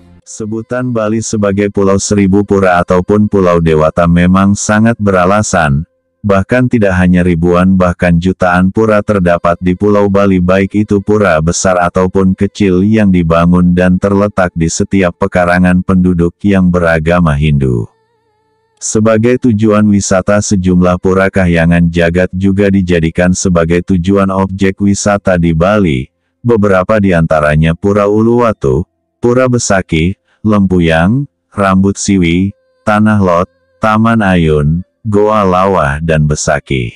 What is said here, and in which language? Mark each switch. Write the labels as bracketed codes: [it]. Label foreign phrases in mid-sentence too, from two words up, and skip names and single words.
[id] Sebutan Bali sebagai Pulau Seribu Pura ataupun Pulau Dewata memang sangat beralasan, bahkan tidak hanya ribuan bahkan jutaan pura terdapat di Pulau Bali baik itu pura besar ataupun kecil yang dibangun dan terletak di setiap pekarangan penduduk yang beragama Hindu. Sebagai tujuan wisata sejumlah pura kahyangan jagat juga dijadikan sebagai tujuan objek wisata di Bali, beberapa di antaranya Pura Uluwatu, Pura Besaki, Lempuyang, Rambut Siwi, Tanah Lot, Taman Ayun, Goa Lawah dan Besaki.